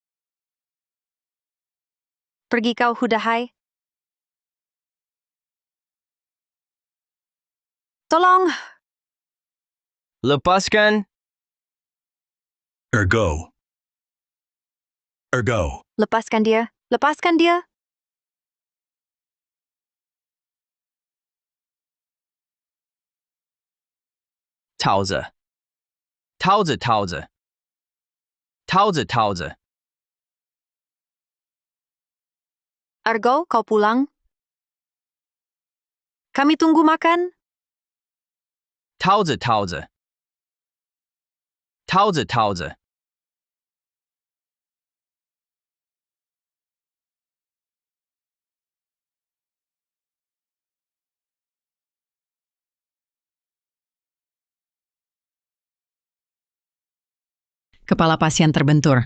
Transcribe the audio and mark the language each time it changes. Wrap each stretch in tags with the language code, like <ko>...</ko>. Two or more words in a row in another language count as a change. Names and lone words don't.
<id>Pergi kau, Hudahai. Tolong. Lepaskan. Ergo. Ergo. Lepaskan dia. Lepaskan dia. Tauze. Tauze, Tauze. Tauze, Tauze. Ergo, kau pulang. Kami tunggu makan. Tauze, Tauze. Tauze, Tauze. Kepala pasien terbentur.</id>